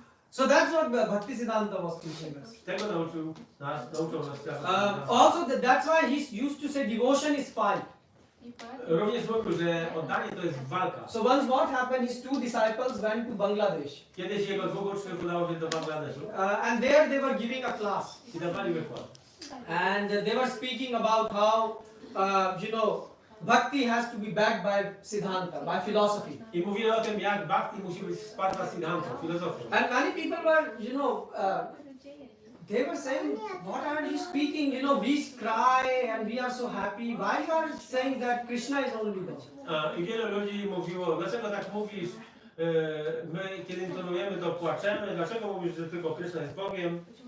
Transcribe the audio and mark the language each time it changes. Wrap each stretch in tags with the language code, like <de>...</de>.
<en>So that's what Bhaktisiddhanta was teaching us.</en> <pl>Tego nauczył nas</pl> <en>Also, that's why he used to say devotion is fight.</en> <pl>Również mówił, że oddanie to jest walka.</pl> <en>So once what happened, his two disciples went to Bangladesh.</en> <pl>Kiedyś jego dwóch uczniów udało się do Bangladeszu</pl> <en>And there they were giving a class.</en> <pl>i dawali wykład.</pl> <en>And they were speaking about how, bhakti has to be backed by Siddhanta, by philosophy.</en> <pl>I mówili o tym, jak bhakti musi być wsparta siddhantą, filozofią.</pl> <en>And many people were, they were saying, what are you speaking? We cry and we are so happy. Why you are saying that Krishna is only God?</en> <pl>I wielu ludzi mówiło, dlaczego tak mówisz? My, kiedy intonujemy, to płaczemy. Dlaczego mówisz, że tylko Krishna jest Bogiem?</pl>